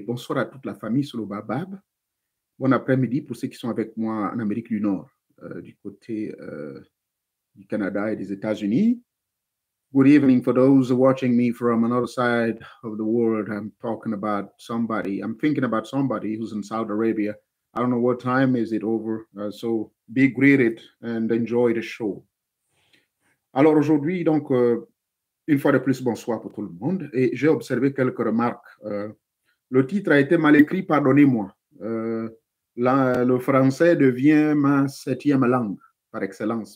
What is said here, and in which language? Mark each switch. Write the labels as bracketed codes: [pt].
[fr] Bonsoir à toute la famille sur le Bababab. Bon après-midi pour ceux qui sont avec moi en Amérique du Nord, du côté du Canada et des États-Unis. [en] Good evening for those watching me from another side of the world. I'm thinking about somebody who's in Saudi Arabia. I don't know what time is it over. So be greeted and enjoy the show. [fr] Alors aujourd'hui, donc, une fois de plus, bonsoir pour tout le monde. Et j'ai observé quelques remarques. Le titre a été mal écrit, pardonnez-moi. Le français devient ma septième langue par excellence.